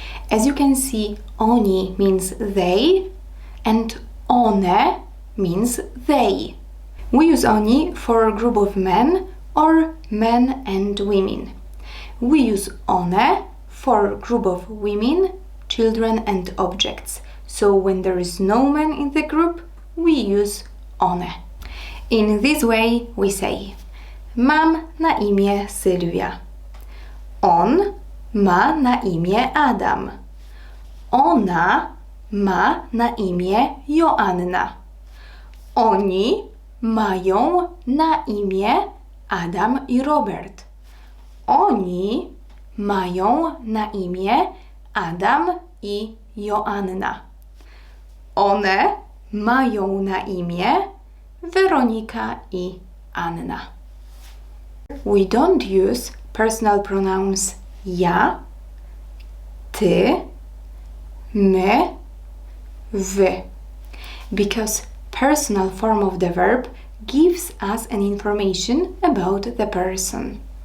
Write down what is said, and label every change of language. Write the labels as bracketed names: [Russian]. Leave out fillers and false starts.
[English] As you can see, oni means they and one means they. We use oni for a group of men or men and women. We use one for a group of women, children and objects. So when there is no man in the group, we use one. In this way we say: [Polish] mam na imię Sylwia. On ma na imię Adam. Ona ma na imię Joanna. Oni mają na imię Adam i Robert. Oni mają na imię Adam i Joanna. One mają na imię Weronika i Anna. [English] We don't use personal pronouns ja, ty, my, wy, because personal form of the verb gives us an information about the person.